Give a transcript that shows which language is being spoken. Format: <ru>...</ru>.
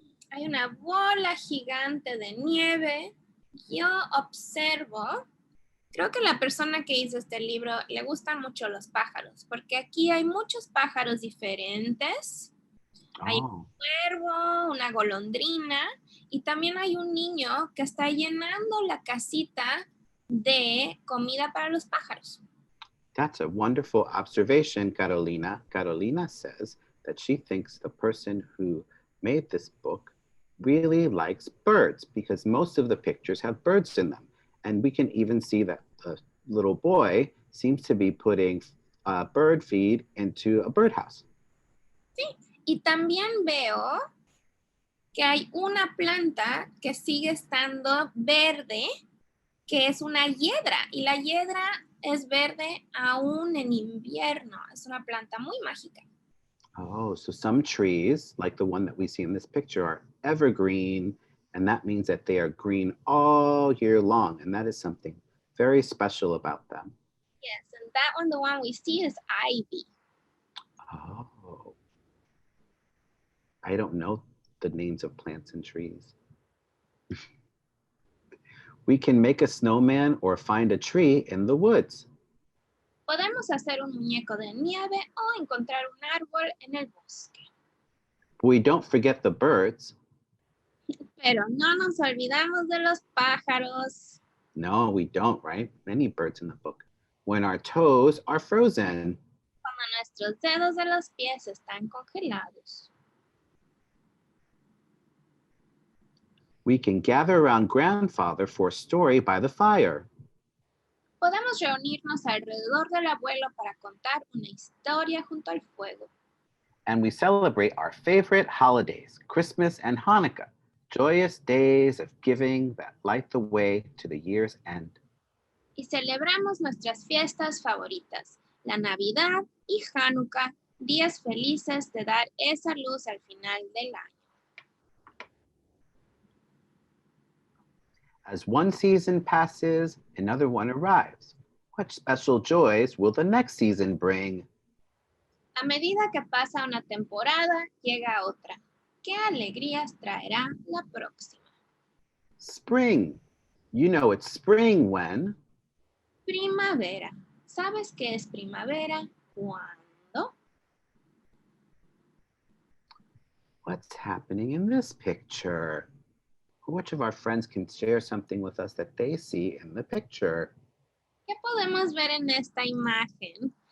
<es>Hay una bola gigante de nieve. Yo observo, creo que la persona que hizo este libro le gustan mucho los pájaros, porque aquí hay muchos pájaros diferentes. Hay un cuervo, una golondrina y también hay un niño que está llenando la casita de comida para los pájaros.</es> <en>That's a wonderful observation, Carolina. Carolina says that she thinks the person who made this book really likes birds because most of the pictures have birds in them. And we can even see that the little boy seems to be putting bird feed into a birdhouse.</en> <es>Sí, y también veo que hay una planta que sigue estando verde, que es una hiedra. Y la hiedra es verde aún en invierno. Es una planta muy mágica.</es> <en>Oh, so some trees, like the one that we see in this picture, are evergreen, and that means that they are green all year long, and that is something very special about them. Yes, and that one, the one we see is ivy. Oh. I don't know the names of plants and trees. We can make a snowman or find a tree in the woods.</en> <es>Podemos hacer un muñeco de nieve o encontrar un árbol en el bosque.</es> <en>We don't forget the birds.</en> <es>Pero no nos olvidamos de los pájaros.</es> <en>No, we don't, right? Many birds in the book. When our toes are frozen.</en> <es>Cuando nuestros dedos de los pies están congelados.</es> <en>We can gather around grandfather for a story by the fire.</en> <es>Podemos reunirnos alrededor del abuelo para contar una historia junto al fuego.</es> <en>And we celebrate our favorite holidays, Christmas and Hanukkah, joyous days of giving that light the way to the year's end.</en> <es>Y celebramos nuestras fiestas favoritas, la Navidad y Hanukkah, días felices de dar esa luz al final del año.</es> <en>As one season passes, another one arrives. What special joys will the next season bring?</en> <es>A medida que pasa una temporada, llega otra. ¿Qué alegrías traerá la próxima?</es> <en>Spring. You know it's spring when?</en> <es>Primavera. ¿Sabes qué es primavera? ¿Cuándo?</es> <en>What's happening in this picture? Which of our friends can share something with us that they see in the picture?</en> <es>¿Qué podemos ver en esta imagen?</es>